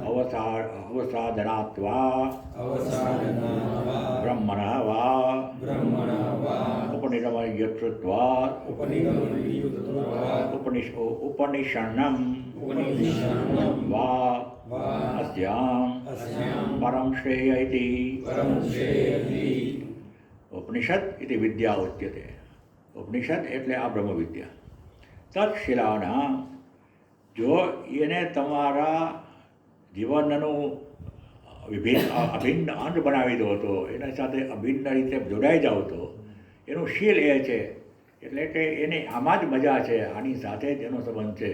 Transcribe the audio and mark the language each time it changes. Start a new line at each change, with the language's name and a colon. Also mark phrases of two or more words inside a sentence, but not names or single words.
Sanskrit: અવસાદનાત્વા અવસાદનાત્વા બ્રહ્મણઃ વા બ્રહ્મણઃ વા ઉપનિગમયત્વાत् ઉપનિગમયુક્તત્વાत् ઉપનિષન્નં ઉપનિષન્નં વા વા अस्याम् अस्यां परम श्रेय इति પરમ શ્રેયતિ. ઉપનિષદ ઇતિ વિદ્યા ઉચ્યતે.
Gujarati: ઉપનિષદ એટલે આ બ્રહ્મ વિદ્યા. તત્શીલાના, જો એને તમારા જીવનનું અભિન્ન અંગ બનાવી દો તો, એના સાથે અભિન્ન રીતે જોડાઈ જાઓ તો, એનું શીલ એ છે, એટલે કે એને આમાં જ મજા છે, આની સાથે જ એનો સંબંધ છે.